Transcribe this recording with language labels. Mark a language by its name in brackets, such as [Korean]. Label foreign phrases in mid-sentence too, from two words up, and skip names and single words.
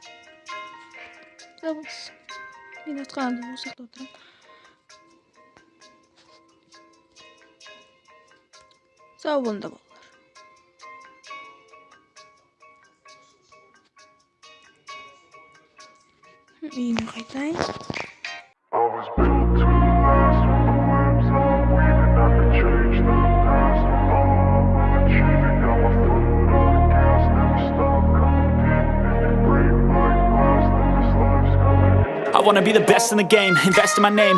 [Kazakh] мен жатқанымда осы жақта отырамын сау болыңдар балалар үйіме қайтайын [English] I wanna be the best in the game, invest in my name.